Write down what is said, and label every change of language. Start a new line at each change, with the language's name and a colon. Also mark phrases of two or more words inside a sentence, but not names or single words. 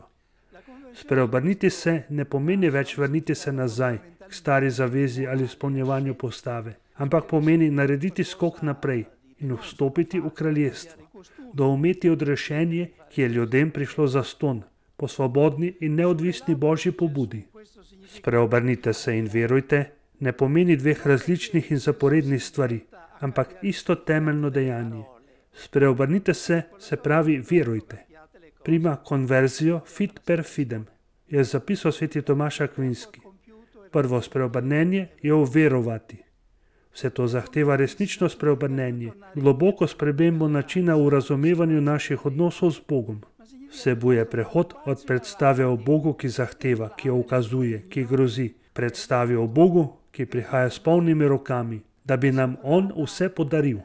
Slovenian: Spreobrniti se ne pomeni več vrniti se nazaj k stari zavezi ali izpolnjevanju postave, ampak pomeni narediti skok naprej in vstopiti v kraljestvo, doumeti odrešenje, ki je ljudem prišlo zastonj, po svobodni in neodvisni Božji pobudi. Spreobrnite se in verujte ne pomeni 2 različnih in zaporednih stvari, ampak isto temeljno dejanje. Spreobrnite se, se pravi verujte.
Latin: Prima conversio fit per fidem,
Slovenian: je zapisal sveti Tomaž Akvinski. Prvo spreobrnenje je uverovati. Vse to zahteva resnično spreobrnenje, globoko spremembo načina v razumevanju naših odnosov z Bogom. Vsebuje prehod od predstave o Bogu, ki zahteva, ki ukazuje, ki grozi, predstavi o Bogu, ki prihaja s polnimi rokami, da bi nam On vse podaril.